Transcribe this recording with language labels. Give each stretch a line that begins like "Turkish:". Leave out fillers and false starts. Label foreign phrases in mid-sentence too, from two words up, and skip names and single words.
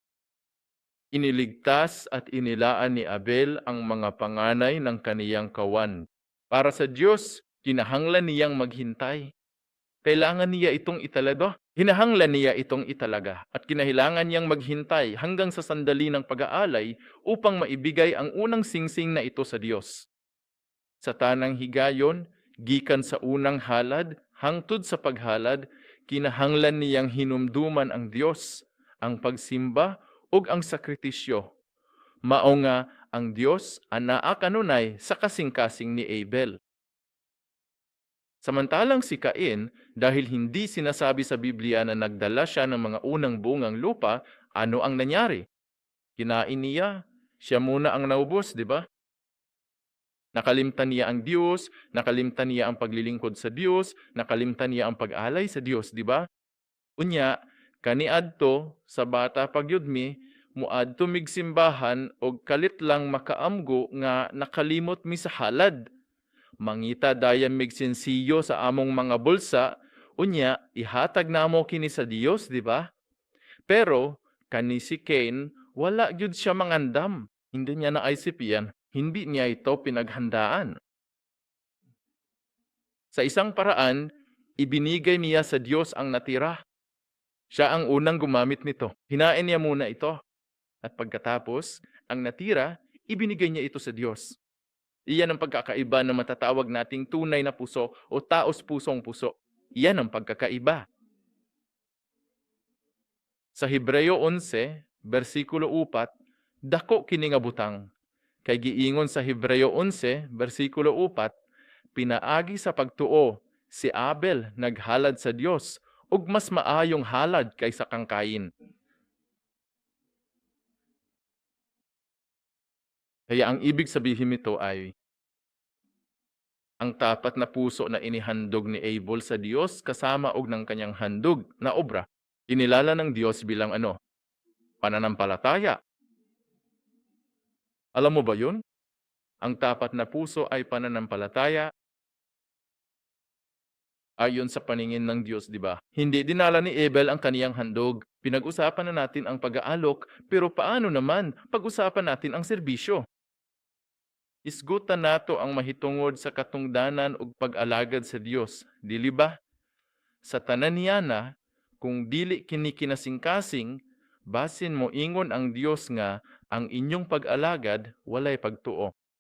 Filipino: Iniligtas at inilaan ni Abel ang mga panganay ng kaniyang kawan.
Cebuano: Para sa Diyos, kinahanglan niyang maghintay.
Filipino: Kailangan niya itong italado. Hinahanglan niya itong italaga at kinahailangan niyang maghintay hanggang sa sandali ng pag-aalay upang maibigay ang unang singsing na ito sa Diyos.
Cebuano: Sa tanang higayon, gikan sa unang halad, hangtod sa paghalad, kinahanglan niyang hinumduman ang Diyos, ang pagsimba, ug ang sakripisyo. Mao nga ang Dios anaa kanunay sa kasing-kasing ni Abel.
Filipino: Samantalang si Cain, dahil hindi sinasabi sa Biblia na nagdala siya ng mga unang bungang lupa, ano ang nangyari? Kinain niya, siya muna ang naubos, di ba?
Cebuano: Nakalimtan niya ang Diyos, nakalimtan niya ang paglilingkod sa Diyos, nakalimtan niya ang pag-alay sa Diyos,
Filipino: di ba?
Cebuano: Unya, Kaniadto sa bata pagyud mi, muadto mig simbahan og kalit lang makaamgo nga nakalimot mi sa halad. Mangita dayan mig sensiyo sa among mga bulsa, unya ihatag namo kini sa Dios, di ba? Pero kani si Cain, wala gyud siya mangandam.
Filipino: Hindi niya naisip yan. Hindi niya ito pinaghandaan. Sa isang paraan, ibinigay niya sa Diyos ang natira. Siya ang unang gumamit nito. Hinain niya muna ito. At pagkatapos, ang natira, ibinigay niya ito sa Diyos. Iyan ang pagkakaiba na matatawag nating tunay na puso o taos pusong puso. Iyan ang pagkakaiba. Sa Hebreo 11,
Cebuano: versikulo 4, dako kini nga butang. Kay giingon sa Hebreo 11, versikulo 4, pinaagi sa pagtuo, si Abel naghalad sa Dios ug mas maayong halad kaysa kang Cain.
Filipino: Kaya ang ibig sabihin nito ay ang tapat na puso na inihandog ni Abel sa Dios kasama og ng kanyang handog na obra, inilala ng Diyos bilang ano? Pananampalataya. Alam mo ba yun? Ang tapat na puso ay pananampalataya ayon sa paningin ng Diyos, di ba? Hindi dinala ni Abel ang kaniyang handog. Pinag-usapan na natin ang pag-aalok, pero paano naman pag-usapan natin ang serbisyo?
Cebuano: Isgutan nato ang mahitungod sa katungdanan ug pag-alagad sa Dios, dili ba? Sa tanan niya na, kung dili kini kinasingkasing, basin mo ingon ang Dios nga ang inyong pag-alagad walay pagtuo.